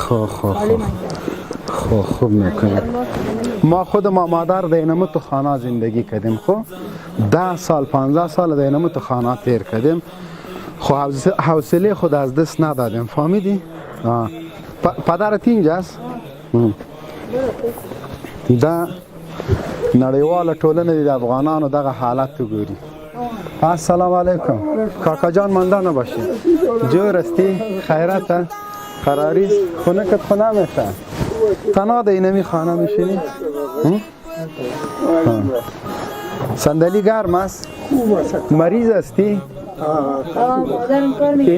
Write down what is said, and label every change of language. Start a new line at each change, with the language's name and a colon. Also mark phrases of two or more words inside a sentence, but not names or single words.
Persian: خوب میکنه ما خود مادر در اینمو تو خانه زندگی کردیم خب 10 سال 15 سال در اینمو تو خانه تیر کردیم خب حوصله خود از دست ندادیم فهمیدی؟ پدرت اینجاست؟
Pashto: دا نړیواله ټولنه د افغانانو دغه حالت وګوري
Persian: السلام علیکم کاکا جان مانده نباشی جور استی خیرت قراری خونه کت خونه میشه تنها در اینمی خانه میشینی صندلی گرم است مریض استی مادرم کار میکنه